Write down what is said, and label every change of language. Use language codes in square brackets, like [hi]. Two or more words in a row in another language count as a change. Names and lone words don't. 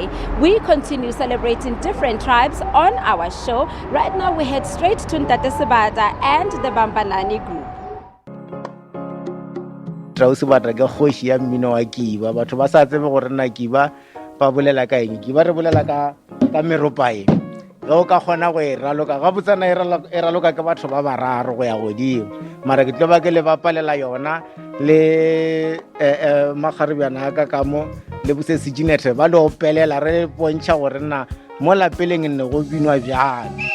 [en] We continue celebrating different tribes on our show. Right now we head straight to Ntate Sebata and the Bambanani group. [nso] Sebata ke kgoši ya mmino wa kiba. Batho ba sa tsebe gore nna kiba ba bolela ka eng. Kiba re bolela ka meropae. o ka kgona go e raloka ga botsana e raloka ke batho ba bararo go ya godimo mara ke tlo ba ke le bapalela yona le magaribjana ka kamo le bosesi Ginete ba le opelela re bontšha gore nna mo lapeleng nne go binwa bjalo